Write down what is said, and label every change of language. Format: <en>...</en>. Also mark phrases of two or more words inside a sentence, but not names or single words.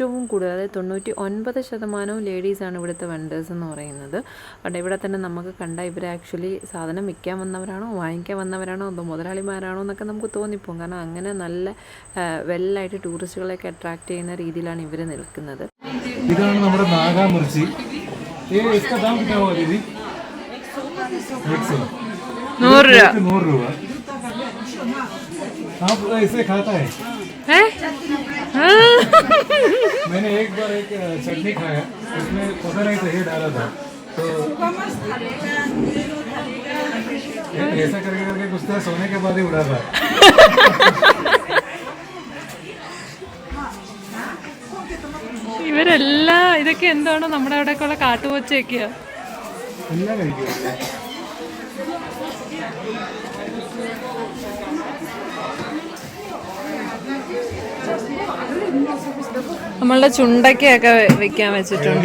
<ml>ഏറ്റവും കൂടുതൽ, അതായത് 99% ലേഡീസാണ് ഇവിടുത്തെ വെണ്ടേഴ്സ് എന്ന് പറയുന്നത്. അവിടെ ഇവിടെ തന്നെ നമുക്ക് കണ്ടാൽ ഇവർ ആക്ച്വലി സാധനം വിൽക്കാൻ വന്നവരാണോ വാങ്ങിക്കാൻ വന്നവരാണോ അതോ മുതലാളിമാരാണോ എന്നൊക്കെ നമുക്ക് തോന്നിപ്പോകും. കാരണം അങ്ങനെ നല്ല വെല്ലായിട്ട് ടൂറിസ്റ്റുകളെയൊക്കെ അട്രാക്ട് ചെയ്യുന്ന രീതിയിലാണ് ഇവർ നിൽക്കുന്നത്. ഇതാണ് നമ്മുടെ നാഗാമിർച്ചി.</ml> <hi>इसका दाम कितना हुआ दीदी?</hi> <ml>100 രൂപ.</ml> <hi>आप इसे खाता है? मैंने एक बार एक चटनी खाया, उसमें पता नहीं दही डाला था, तो ऐसा करके करके कुछ था, सोने के बाद ही उड़ा था.</hi> <ml>ഇവരെല്ലാം ഇതൊക്കെ എന്താണോ നമ്മുടെ അവിടെയൊക്കെയുള്ള കാട്ടുപോച്ചയൊക്കെയാ. എല്ലാം കഴിക്കും. നമ്മളുടെ ചുണ്ടയ്ക്കൊക്കെ വെക്കാൻ വെച്ചിട്ടുണ്ട്.</ml>